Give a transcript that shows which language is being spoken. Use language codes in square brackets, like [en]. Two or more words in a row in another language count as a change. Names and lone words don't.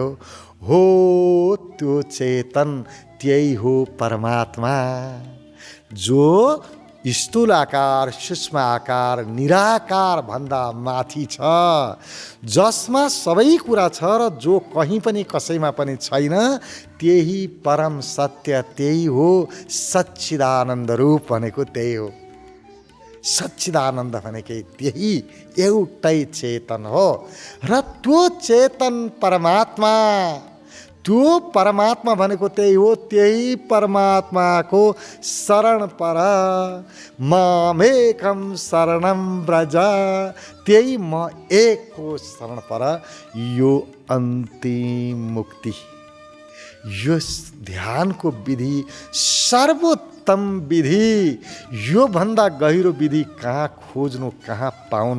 [ne] हो त्यो चेतन, त्यही हो परमात्मा, जो स्थूल आकार, सूक्ष्म आकार, निराकार भन्दा माथि छ, जसमा सबै कुरा छ र जो कहीँ पनि कसैमा पनि छैन, त्यही परम सत्य, त्यही हो सच्चिदानन्द रूप भनेको त्यही हो। सच्चिदानन्द भनेकै त्यही एउटै चेतन हो र त्यो चेतन परमात्मा, त्यो परमात्मा भनेको त्यही हो। त्यही परमात्माको शरण पर, [sa] मामेकम शरणम व्रज, [ne] त्यही म एकको शरण पर, यो अन्तिम मुक्ति। यो ध्यानको विधि सर्वोत्तम विधि, यो भन्दा गहिरो विधि कहाँ खोज्नु, कहाँ पाउनु?